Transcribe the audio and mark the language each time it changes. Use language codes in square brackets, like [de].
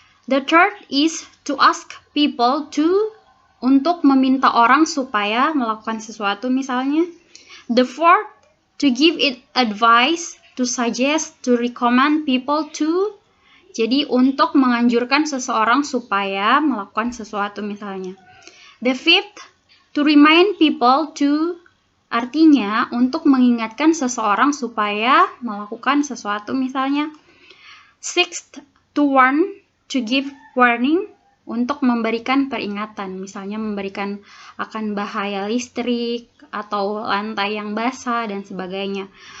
[en] The third is to ask people to, [id] untuk meminta orang supaya melakukan sesuatu misalnya. [en] The fourth, to give it advice, to suggest, to recommend people to. [id] Jadi untuk menganjurkan seseorang supaya melakukan sesuatu misalnya. [en] The fifth, to remind people to, [id] artinya untuk mengingatkan seseorang supaya melakukan sesuatu misalnya. [en] Sixth, to warn, to give warning, [id] untuk memberikan peringatan, misalnya memberikan akan bahaya listrik atau lantai yang basah dan sebagainya.